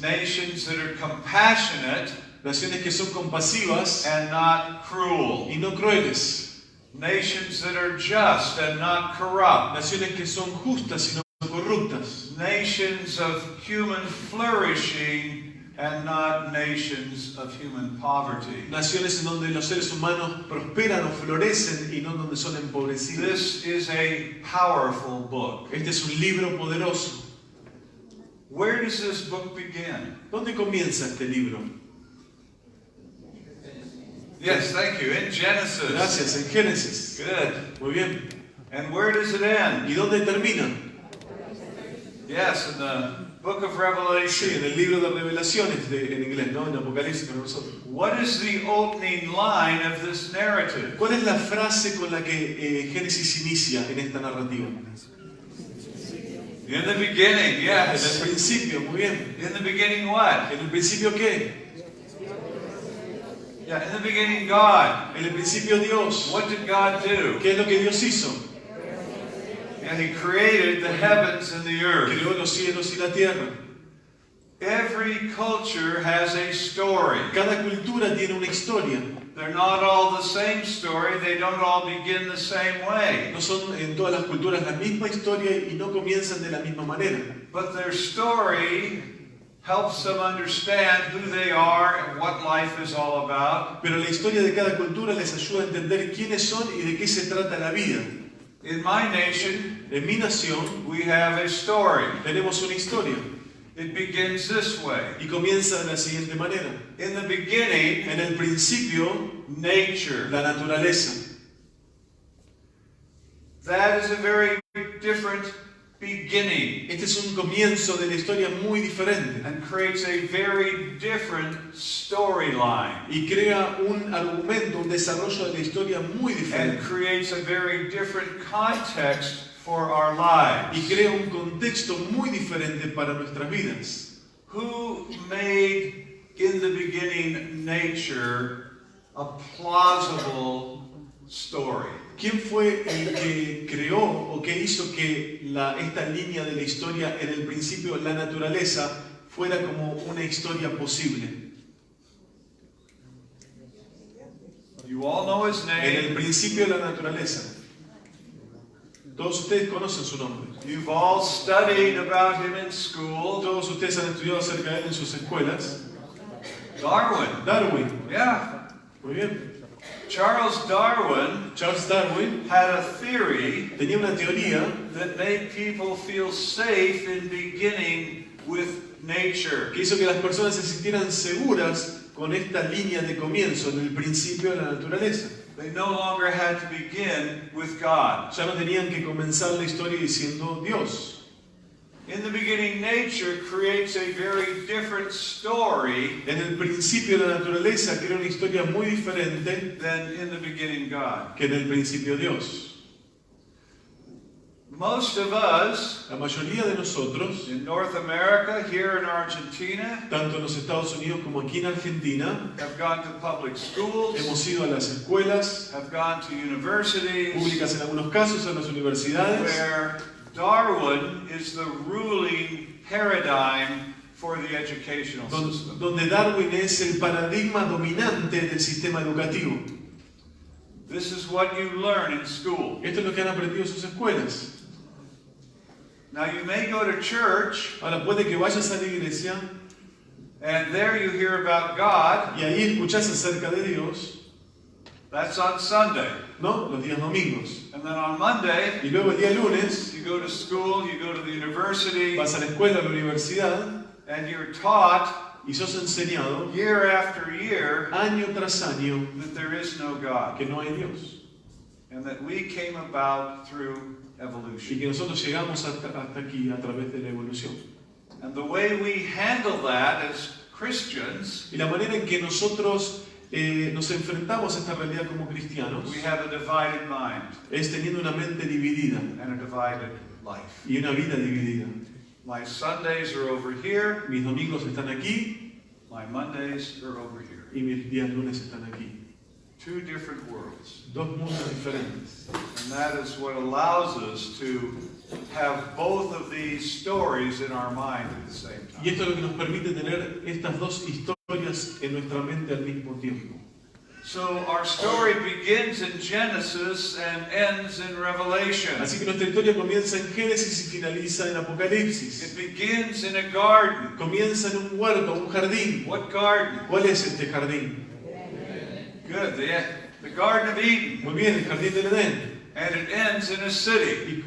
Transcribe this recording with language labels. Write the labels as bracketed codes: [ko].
[en] Nations that are compassionate [es] Naciones que son compasivas [en] and not cruel. [es] y no crueles. [en] Nations that are just and not corrupt. [es] Naciones que son justas y no corruptas. [en] Nations of human flourishing and not nations of human poverty. [es] Naciones en donde los seres humanos prosperan o florecen y no donde son empobrecidos. [en] This is a powerful book. [es] Este es un libro poderoso. [en] Where does this book begin? [es] ¿Dónde comienza este libro? [en] Yes, thank you. In Genesis. [es] Gracias, en Génesis. [en] Good. [es] Muy bien. [en] And where does it end? [es] ¿Y dónde termina? [en] Yes, in the book of [es] Sí, [en] Revelation. [es] en el libro de Revelaciones en inglés, ¿no? En Apocalipsis para nosotros. [en] What is the opening line of this narrative? [es] ¿Cuál es la frase con la que Génesis inicia en esta narrativa? [en] In the beginning, [es] En el [en] yes. [es] principio, muy bien. [en] In the beginning what? [es] ¿En el principio qué? [en] Yeah, in the beginning God. [es] En el principio Dios. [en] What did God do? [es] ¿Qué es lo que Dios hizo? [en] Yeah, He created the heavens and the earth. [es] Creó los cielos y la tierra. [en] Every culture has a story. [es] Cada cultura tiene una historia. [en] They're not all the same story. They don't all begin the same way. [es] No son en todas las culturas la misma historia y no comienzan de la misma manera. [en] But their story helps them understand who they are and what life is all about. [es] Pero la historia de cada cultura les ayuda a entender quiénes son y de qué se trata la vida. [en] In my nation, [es] En mi nación [en] we have a story. [es] tenemos una historia [en] It begins this way. [es] y comienza de la siguiente manera. [en] In the beginning, [es] En el principio, [en] nature. [es] la naturaleza. [en] That is a very different beginning [es] Este es un comienzo de la historia muy diferente [en] and creates a very different storyline [es] y crea un argumento, un desarrollo de la historia muy [en] and [es] diferente [en] creates a very different context for our lives. [es] y crea un contexto muy diferente para nuestras vidas. [en] Who made in the beginning nature a plausible story? [es] ¿quién fue el que creó o que hizo que esta línea de la historia, en el principio, la naturaleza, fuera como una historia posible? [en] You all know his [es] En el [en] name. [es] principio, la naturaleza. Todos ustedes conocen su nombre. [en] You've all studied about him in school. [es] Todos ustedes han estudiado acerca de él en sus escuelas. [en] Darwin. [es] Darwin. [en] Yeah. [es] Muy bien. [en] Charles Darwin [es] Charles Darwin [en] had a theory [es] tenía una teoría [en] that made people feel safe in beginning with nature. [es] que hizo que las personas se sintieran seguras con esta línea de comienzo, en el principio de la naturaleza. [en] They no longer had to begin with God. [es] Ya no tenían que comenzar la historia diciendo Dios. [en] In the beginning, nature creates a very different story [es] En el principio la naturaleza crea una historia muy diferente [en] than in the beginning God. [es] que en el principio Dios. [en] Most of us [es] La mayoría de nosotros, [en] in North America, here in Argentina, [es] tanto en los Estados Unidos como aquí en Argentina, [en] have gone to public schools, [es] hemos ido a las escuelas [en] have gone to universities, [es] públicas en algunos casos, a las universidades, [en] where Darwin is the ruling paradigm for the educational system. [es] donde Darwin es el paradigma dominante del sistema educativo. [en] This is what you learn in school. [es] Esto es lo que han aprendido en sus escuelas. [en] Now you may go to church, [es] Ahora puede que vayas a la iglesia [en] and there you hear about God. [es] y ahí escuchás acerca de Dios, [en] That's on Sunday. [es] ¿no? Los días domingos. [en] And then on Monday, [es] Y luego el día lunes [en] you go to school, you go to the university, [es] vas a la escuela, a la universidad [en] and you're taught [es] y sos enseñado [en] year after year [es] año tras año [en] that there is no God, [es] que no hay Dios. [en] and that we came about through [es] Y [en] evolution. [es] que nosotros llegamos hasta aquí a través de la evolución. [en] And the way we handle that as Christians, [es] Y la manera en que nosotros nos enfrentamos a esta realidad como cristianos [en] we have a divided mind [es] es teniendo una mente dividida [en] and a divided life. [es] y una vida dividida. [en] My Sundays are over here, [es] Mis domingos están aquí [en] my Mondays are over here. [es] y mis días lunes están aquí. [en] Two different worlds. [es] Dos mundos diferentes. [en] And that is what allows us to have both of these stories in our mind at the same [es] Y [en] time. [es] esto es lo que nos permite tener estas dos historias en nuestra mente al mismo tiempo. [en] So our story begins in Genesis and ends in Revelation. [es] Así que nuestra historia comienza en Génesis y finaliza en Apocalipsis. [en] It begins in a garden. [es] Comienza en un huerto, un jardín. [en] What garden? [es] ¿Cuál es este jardín? [en] Good, the Garden of Eden. [es] Muy bien, el jardín del Edén. [en] And it ends in a city.